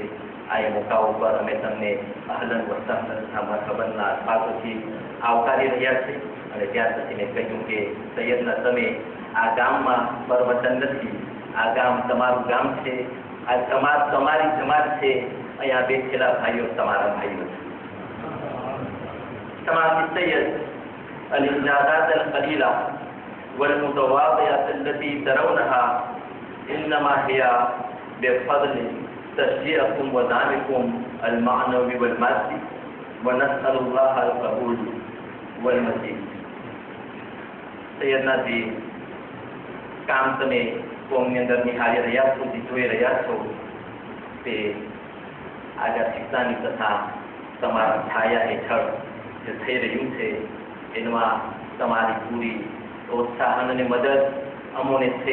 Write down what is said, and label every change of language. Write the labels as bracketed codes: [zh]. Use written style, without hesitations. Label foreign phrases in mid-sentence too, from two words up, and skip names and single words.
[gu] આ એ મોકા ઉપર અમે તમને [ar] أهلا وسهلا مرحبا [gu] અલ્ફાઝોથી આવકારી રહ્યા છે. અને ત્યાર પછી મેં કહ્યું કે સૈયદના તમે આ ગામમાં પરવતન નથી, આ ગામ તમારું ગામ છે, આ તમારી જમાત છે. અહીંયા બેઠેલા ભાઈઓ તમારા ભાઈઓ છે. તમારી સૈયદ [ar] الإنجازات القليلة والمتواضعة التي ترونها إنما هي بفضل تشجيعكم ودعمكم المعنوي والمادي ونسأل الله القبول والمزيد. [gu] سيدنا જે કામ તમે કોમની અંદર નિહાળી રહ્યા છો, જોઈ રહ્યા છો તે આગળ શિક્ષાની તથા તમારા છાયા હેઠળ જે થઈ રહ્યું છે એમાં તમારી પૂરી પ્રોત્સાહન અને મદદ અમોને છે.